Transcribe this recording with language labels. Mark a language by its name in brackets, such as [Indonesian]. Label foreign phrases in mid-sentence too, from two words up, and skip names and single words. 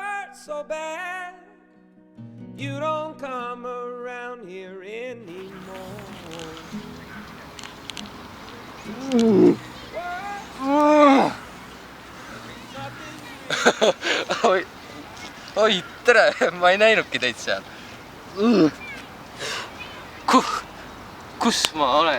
[English] hurt so bad. You don't come around here anymore. [Estonian] Oi, tere, ma ei näinudki teid seal. Kus ma olen?